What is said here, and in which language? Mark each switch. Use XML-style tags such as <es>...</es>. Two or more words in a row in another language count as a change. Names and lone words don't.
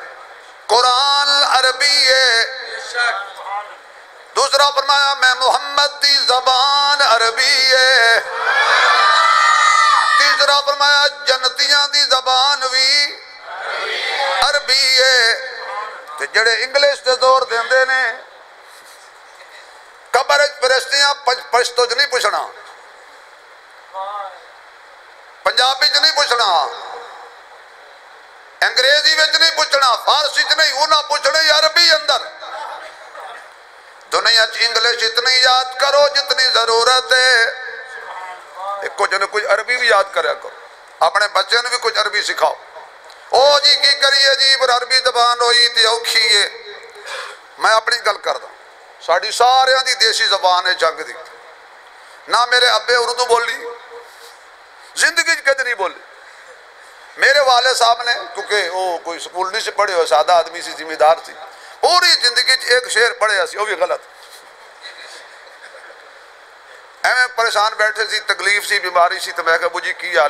<pa>قرآن عربی ہے۔ دوسرا فرمایا میں محمد دی زبان عربی ہے۔ تیسرا فرمایا جنتیاں دی زبان بھی عربی ہے۔ تے جڑے انگلش تے زور دیندے نے، قبر پرستیاں پشتو چ نہیں پوچھنا، پنجابی چ نہیں پوچھنا، انگریزی وچ نہیں پوچھنا، فارسی چ نہیں، انہاں پوچھنے عربی اندر۔ دنیا چ انگلش اتنی یاد کرو جتنی ضرورت ہے، کچھ نہ کچھ عربی بھی یاد کریا کرو، اپنے بچے نے بھی کچھ عربی سکھاؤ۔ او جی کی کریے جی پر عربی زبان ہوئی تے اوکھی ہے۔ میں اپنی گل کردا، ساڈی سارے دی دیسی زبان ہے جنگ دی، نہ میرے ابے اردو بولی، زندگی کدی نہیں بولی۔ میرے والد صاحب نے، کیونکہ وہ کوئی سکول نہیں سے پڑھے ہوئے، سادہ آدمی سی، ذمہ دار سی، پوری زندگی ایک شعر پڑھے سی، وہ بھی غلط۔ ایویں پریشان بیٹھے سی، تکلیف سی، بیماری سی، تو میں کہا ابو جی کی حال؟</pa>